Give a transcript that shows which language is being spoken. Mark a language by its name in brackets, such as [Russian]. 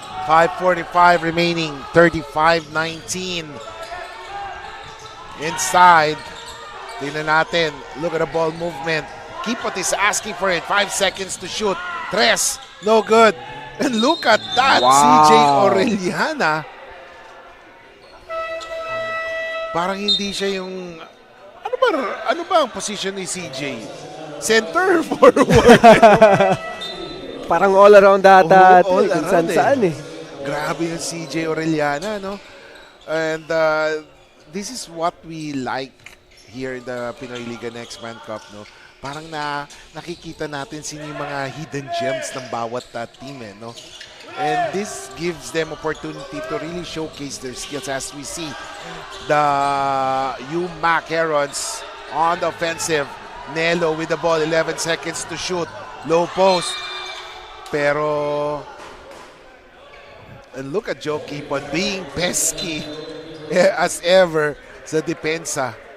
[English] 5:45 remaining, 35-19. Inside, [Filipino] tingnan natin, [English] look at the ball movement. Kipot is asking for it, 5 seconds to shoot. Tres, no good. And look at that, CJ Orellana. [Filipino] Parang hindi siya yung, ano ba ang position ni CJ? [English] Center, forward. Parang all around data. All around [Filipino] saan eh. Grabe yung CJ Orellana, no? [English] And this is what we like here in the Pinoyliga Nextman Cup, no? [Filipino] Parang nakikita natin sino yung mga hidden gems ng bawat team, no? [English] And this gives them opportunity to really showcase their skills as we see the UMAK Herons on the offensive. Nelo with the ball, 11 seconds to shoot. Low post. Pero, and look at Joe Kipon being pesky as ever [Filipino] sa depensa.